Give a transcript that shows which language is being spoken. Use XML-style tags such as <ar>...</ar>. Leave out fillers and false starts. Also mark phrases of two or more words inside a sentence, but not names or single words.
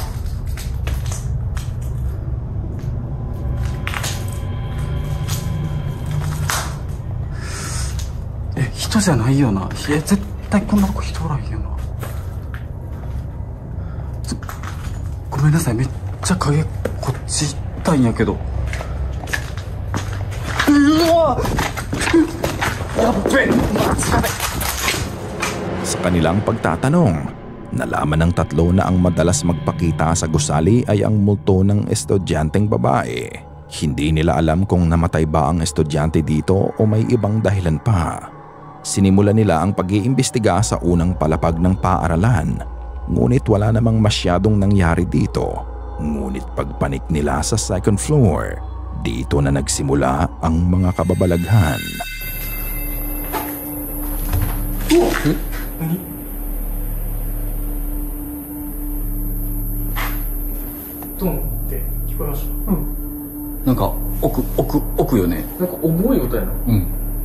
<ja>人じゃないよな。いや、絶対こんなとこ人おらんよな。ごめんなさい、めっちゃ影こっち行ったんやけど。うわやっべマジで。</ja> <tl>Sa kanilang pagtatanong, nalaman ng tatlo na ang madalas magpakita sa gusali ay ang multo ng estudyanteng babae. Hindi nila alam kung namatay ba ang estudyante dito o may ibang dahilan pa. Sinimulan nila ang pag-iimbestiga sa unang palapag ng paaralan, ngunit wala namang masyadong nangyari dito. Ngunit pagpanik nila sa</tl> <en>second floor,</en> <tl>dito na nagsimula ang mga kababalaghan.</tl> <ja>なんか奥よね。なんか重い音やな。うん。</ja>